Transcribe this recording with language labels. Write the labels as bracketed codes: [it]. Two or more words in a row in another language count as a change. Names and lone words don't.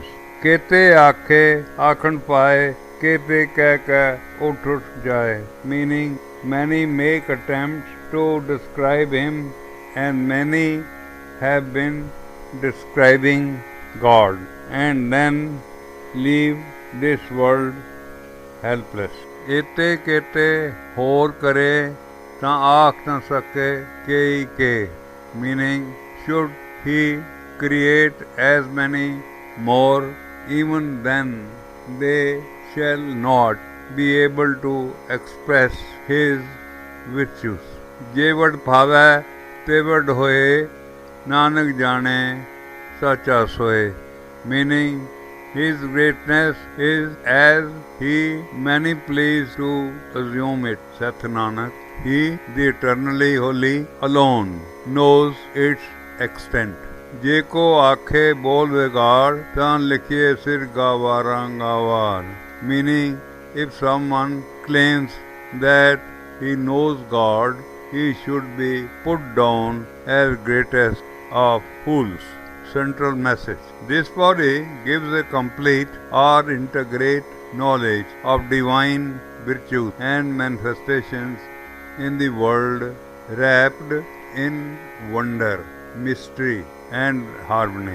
[pa] ਕੇਤੇ ਆਖਹਿ ਆਖਣਿ ਪਾਹਿ ਕੇਤੇ ਕਹਿ ਉਠਿ ਜਾਹਿ, [en] meaning many make attempts to describe him, and many have been describing God, and then leave this world helpless. [pa] ਏਤੇ ਕੀਤੇ ਹੋਰਿ ਕਰੇਹਿ ਤਾ ਆਖਿ ਨ ਸਕਹਿ ਕੇਈ ਕੇਇ, [en] meaning should he create as many more, even then they shall not be able to express his virtues. [pa] ਜੇਵਡੁ ਭਾਵੈ ਤੇਵਡੁ ਹੋਇ ਨਾਨਕ ਜਾਣੈ ਸਾਚਾ ਸੋਇ, [en] meaning his greatness is as he many please to assume it. Saith Nanak, he, the eternally holy, alone knows its extent. [pa] ਜੇ ਕੋ ਆਖੈ ਬੋਲੁ ਵਿਗਾੜੁ ਤਾ ਲਿਖੀਐ ਸਿਰਿ ਗਾਵਾਰਾ ਗਾਵਾਰੁ, [en] meaning if someone claims that he knows God, he should be put down as greatest of fools. Central message. This body gives a complete or integrate knowledge of divine virtues and manifestations in the world, wrapped in wonder, mystery, and harmony.